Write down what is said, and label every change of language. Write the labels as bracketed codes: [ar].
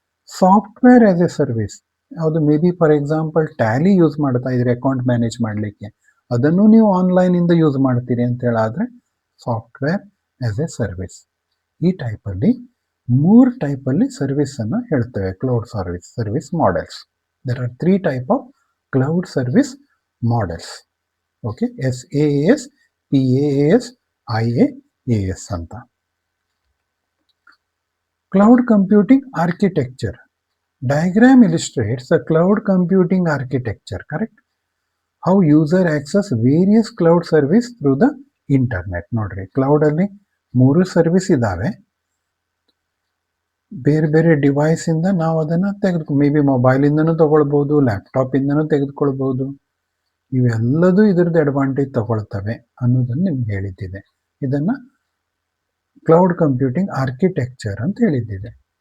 [kn] Software as A service ಯಾವುದು, may be for example Tally use ಮಾಡ್ತಾ ಇದ್ರಿ account manage ಮಾಡಲಿಕ್ಕೆ, ಅದನ್ನು ನೀವು ಆನ್ಲೈನಿಂದ ಯೂಸ್ ಮಾಡ್ತೀರಿ ಅಂತ ಹೇಳಾದರೆ ಸಾಫ್ಟ್ವೇರ್ ಆ್ಯಸ್ ಎ ಸರ್ವಿಸ್. ಈ ಟೈಪಲ್ಲಿ 3 ಟೈಪಲ್ಲಿ ಸರ್ವಿಸನ್ನು ಹೇಳ್ತೇವೆ, cloud service models. [en] There are 3 type of cloud service models. [kn] Okay, SaaS, PaaS, IaaS ಅಂತ. [en] Cloud computing architecture. Diagram illustrates the cloud computing architecture, correct? How user access various cloud service through the internet. [kn] ನೋಡ್ರಿ, cloud ಅಲ್ಲಿ 3 service ಇದಾವೆ. ಬೇರೆ ಬೇರೆ device ಇಂದ ನಾವು ಅದನ್ನ may be mobile ಇಂದನೂ ತಗೊಳ್ಬಹುದು, ಲ್ಯಾಪ್ಟಾಪ್ ಇಂದನೂ ತೆಗೆದುಕೊಳ್ಬಹುದು. ಇವೆಲ್ಲದೂ ಇದರದ್ದು ಅಡ್ವಾಂಟೇಜ್ ತಗೊಳ್ತವೆ ಅನ್ನೋದನ್ನು ನಿಮ್ಗೆ ಹೇಳಿದ್ದಿದೆ. ಇದನ್ನ ಕ್ಲೌಡ್ ಕಂಪ್ಯೂಟಿಂಗ್ ಆರ್ಕಿಟೆಕ್ಚರ್ ಅಂತ ಹೇಳಿದ್ದಿದೆ.